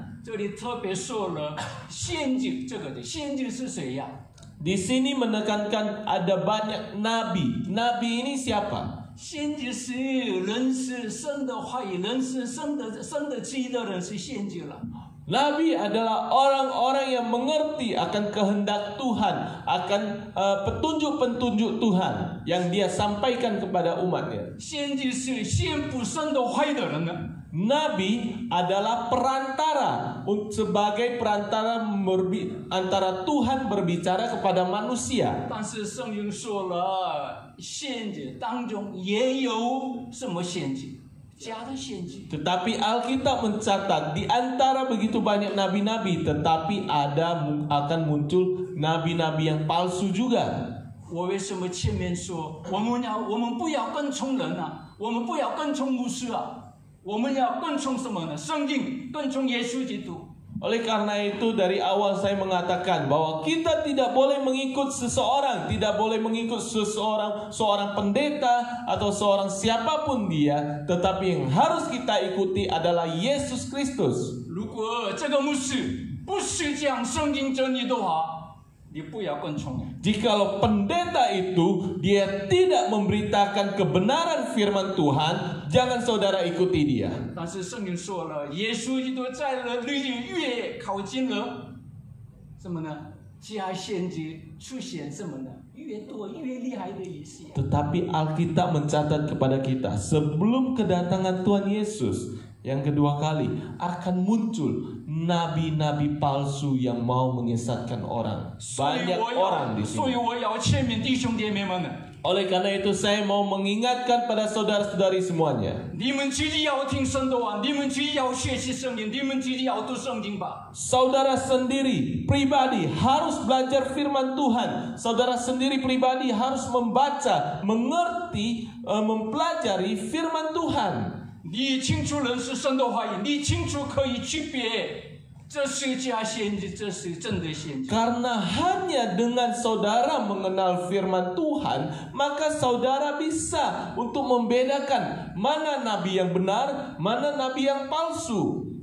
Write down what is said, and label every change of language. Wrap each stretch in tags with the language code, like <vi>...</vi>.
<zh>这里特别说了先知，这个的先知是谁呀？</zh> <id>Di sini menekankan ada banyak nabi. Nabi ini siapa?</id> <zh>先知是认识神的话语、认识神的旨意的人是先知了。</zh> <id>Nabi adalah orang-orang yang mengerti akan kehendak Tuhan, akan petunjuk-petunjuk Tuhan yang dia sampaikan kepada umatnya.</id> <zh>先知是宣布神的话语的人呢。</zh> <id>Nabi adalah perantara, sebagai perantara antara Tuhan berbicara kepada manusia.</id> <zh>但是圣经说了，先知当中也有什么先知？假的先知。</zh> <id>Tetapi Alkitab mencatat di antara begitu banyak nabi-nabi, tetapi akan muncul nabi-nabi yang palsu juga.</id> <zh>我为什么前面说我们不要跟从人啊，我们不要跟从牧师啊，我们要跟从什么呢？圣经，跟从耶稣基督。</zh> <id>Oleh karena itu dari awal saya mengatakan bahwa kita tidak boleh mengikut seseorang, tidak boleh mengikut seorang pendeta atau seorang siapapun dia, tetapi yang harus kita ikuti adalah Yesus Kristus.</id> <zh>如果这个牧师不是讲圣经真理的话，你不要跟从。</zh> <id>Jikalau pendeta itu dia tidak memberitakan kebenaran firman Tuhan, jangan saudara ikuti dia.</id> <zh>但是圣经说了，耶稣基督在了日子越靠近了，什么呢？假先知出现什么呢？越多越厉害的意思。</zh> <id>Tetapi Alkitab mencatat kepada kita sebelum kedatangan Tuhan Yesus yang kedua kali akan muncul nabi-nabi palsu yang mau menyesatkan orang. Banyak orang di</id> <zh>所以</zh> <id>sini.</id> <zh>我要劝勉弟兄姐妹们呢，</zh> <id>Oleh karena itu saya mau mengingatkan pada saudara-saudari semuanya.</id> <zh>你们自己要听神的话，你们自己要学习圣经，你们自己要读圣经吧。</zh> <id>Saudara sendiri pribadi harus belajar firman Tuhan. Saudara sendiri pribadi harus membaca, mengerti, mempelajari firman Tuhan.</id> <zh>你清楚认识神的话语，你清楚可以区别，这是假先知，这是真的先知。</zh> <id>Karena hanya dengan saudara mengenal firman Tuhan, maka saudara bisa untuk membedakan mana nabi yang benar, mana nabi yang palsu.</id>